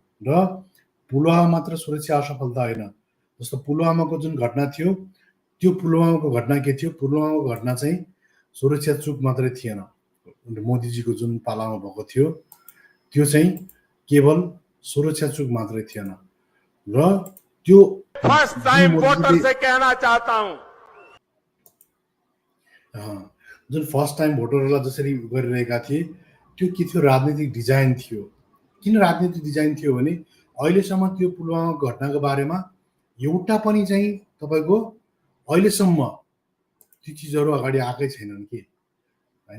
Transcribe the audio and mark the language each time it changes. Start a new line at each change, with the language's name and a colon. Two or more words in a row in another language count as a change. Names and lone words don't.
Nepali: र पुलवामा मात्र सुरक्षा असफलता होइन, जस्तो पुलवामाको जुन घटना थियो, त्यो पुलवामाको घटना के थियो? पुलवामाको घटना चाहिँ सुरक्षा चुक मात्रै थिएन, मोदीजीको जुन पालामा भएको थियो त्यो चाहिँ केवल सुरक्षा चुक मात्रै थिएन। र त्यो
English: first time voter
Hindi: से कहना चाहता हूं,
Nepali: जुन
English: first time
Nepali: भोटरहरूलाई जसरी गरिरहेका थिए त्यो के थियो? राजनीतिक डिजाइन थियो। किन राजनीतिक डिजाइन थियो भने अहिलेसम्म त्यो पुलवामाको घटनाको बारेमा एउटा पनि चाहिँ तपाईँको अहिलेसम्म ती चिजहरू अगाडि आएकै छैनन् कि हैन।